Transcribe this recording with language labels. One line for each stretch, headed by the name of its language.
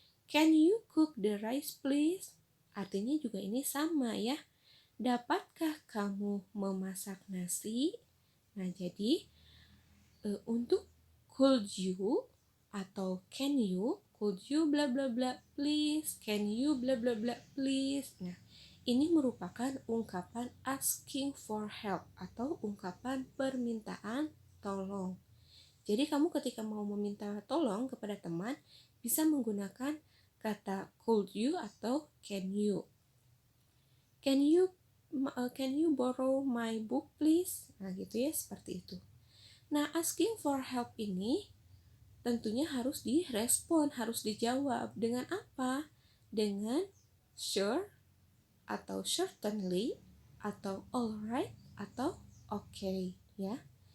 English: Can you cook the rice please?
Indonesian: Artinya juga ini sama ya. Dapatkah kamu memasak nasi? Nah, jadi untuk
English: could you
Indonesian: atau
English: can you, could you bla bla bla please, can you bla bla bla please.
Indonesian: Nah, ini merupakan ungkapan
English: asking for help
Indonesian: atau ungkapan permintaan tolong. Jadi kamu ketika mau meminta tolong kepada teman bisa menggunakan kata
English: could you
Indonesian: atau
English: can you. Can you borrow my book please?
Indonesian: Nah, gitu ya, seperti itu. Nah,
English: asking for help
Indonesian: ini tentunya harus direspon, harus dijawab dengan apa? Dengan sure atau certainly atau alright atau okay ya.